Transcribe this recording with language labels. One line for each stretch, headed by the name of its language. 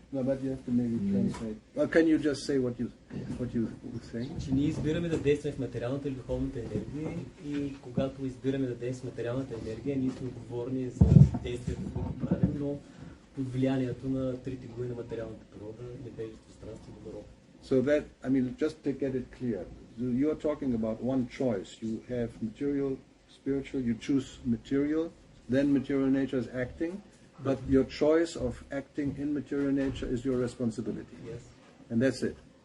English: No, but you have to maybe translate. Well, can you just say what you would say?
Bulgarian: Че ние избираме да действаме в материалната или духовната енергия и когато избираме да действаме в материалната енергия, ние сме отговорни за действията, които правим, но под влиянието на трите глави на материалната природа, невежество, страст и добро.
English: So that, I mean, just to get it clear, you are talking about one choice. You have material, spiritual, you choose material, then material nature is acting, but your choice of acting in material nature is your responsibility. Yes. And that's it.